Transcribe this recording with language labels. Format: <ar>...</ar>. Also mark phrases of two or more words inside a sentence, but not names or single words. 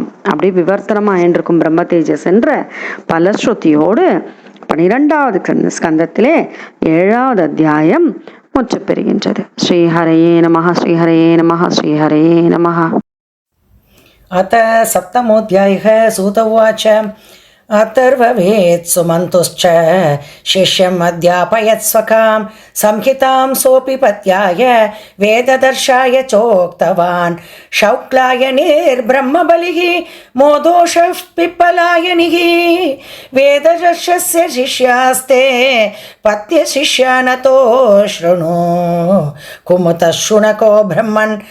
<ta>அப்படி விவர்த்தனமாக இருக்கும் பிரம்ம தேஜஸ் என்ற பலஸ்ருதியோடு 12வது ஸ்கந்தத்திலே 7வது அத்தியாயம் முற்று பெறுகின்றது.</ta> <sa>श्रीहरये नमः, श्रीहरये नमः, श्रीहरये नमः. அத சப்தமோऽध्यायः. सूत उवाच अथर्ववेत् सुमन्तुश्च शिष्यम् अध्यापयत् स्वकां संहितां सोऽपि पत्याय वेददर्शाय चोक्तवान् शौक्लायनेर्ब्रह्मबलिः मोदोषः पिप्पलायनिः वेददर्शस्य शिष्यास्ते पत्यशिष्यानतो शृणु कुमुतः शुनको ब्रह्मन्</sa>